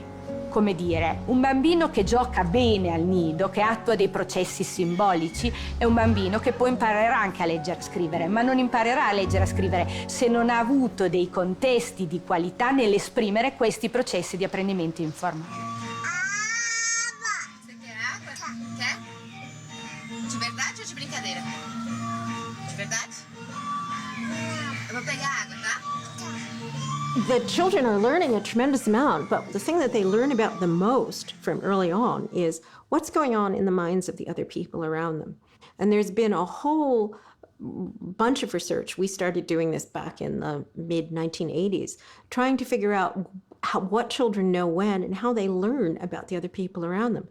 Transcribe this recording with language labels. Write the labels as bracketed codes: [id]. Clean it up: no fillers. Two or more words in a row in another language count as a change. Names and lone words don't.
[it] Come dire, un bambino che gioca bene al nido, che attua dei processi simbolici, è un bambino che poi imparerà anche a leggere e scrivere, ma non imparerà a leggere e scrivere se non ha avuto dei contesti di qualità nell'esprimere questi processi di apprendimento informali. [pt] De verdade ou de brincadeira? De verdade? Eu vou pegar água, tá? [en] The children are learning a tremendous amount, but the thing that they learn about the most from early on is what's going on in the minds of the other people around them. And there's been a whole bunch of research. We started doing this back in the mid-1980s, trying to figure out what children know when and how they learn about the other people around them.